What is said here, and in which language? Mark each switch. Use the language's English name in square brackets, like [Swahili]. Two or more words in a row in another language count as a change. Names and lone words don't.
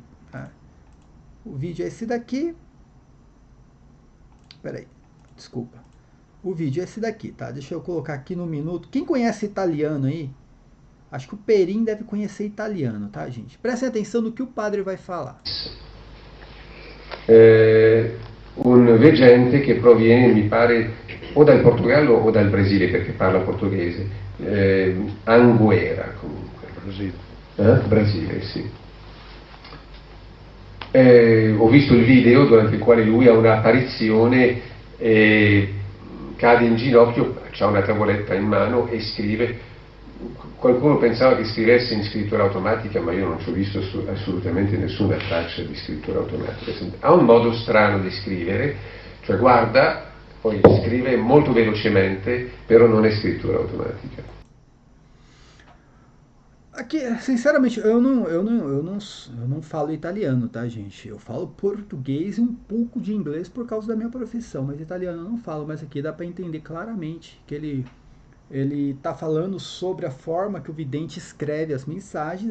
[Portuguese] Tá? O vídeo é esse daqui. Peraí, desculpa. O vídeo é esse daqui, tá? Deixa eu colocar aqui no minuto. Quem conhece italiano aí? Acho que o Perin deve conhecer italiano, tá, gente? Prestem atenção no que o padre vai falar. [Italian] Un veggente che proviene, mi pare, o dal Portogallo o dal Brasile, perché parla portoghese. Anguera, comunque. Brasile. Brasile, sì. Ho visto il video durante il quale lui ha un'apparizione e cade in ginocchio, ha una tavoletta in mano e scrive. Qualcuno pensava che scrivesse in scrittura automatica, ma io non ci ho visto assolutamente nessuna traccia di scrittura automatica. Ha un modo strano di scrivere, cioè guarda, poi scrive molto velocemente, però non è scrittura automatica. [Portuguese] Aqui, sinceramente, eu não falo italiano, tá, gente? Eu falo português e um pouco de inglês por causa da minha profissão, mas italiano eu não falo. Mas aqui dá para entender claramente que ele está falando sobre a forma que o vidente escreve as mensagens.